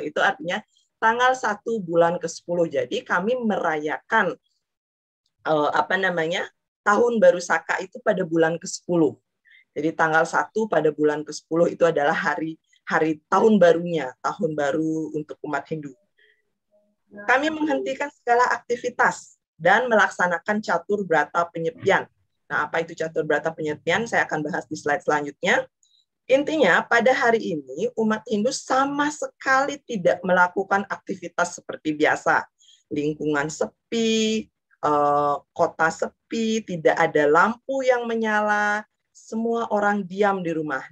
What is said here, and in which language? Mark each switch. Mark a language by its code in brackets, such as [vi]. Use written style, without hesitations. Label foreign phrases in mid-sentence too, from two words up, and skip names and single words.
[id] Itu artinya tanggal 1 bulan ke-10. Jadi kami merayakan tahun baru Saka itu pada bulan ke-10. Jadi tanggal 1 pada bulan ke-10 itu adalah hari tahun barunya, tahun baru untuk umat Hindu. Kami menghentikan segala aktivitas dan melaksanakan catur brata penyepian. Nah, apa itu catur brata penyepian? Saya akan bahas di slide selanjutnya. Intinya, pada hari ini umat Hindu sama sekali tidak melakukan aktivitas seperti biasa. Lingkungan sepi, kota sepi, tidak ada lampu yang menyala, semua orang diam di rumah.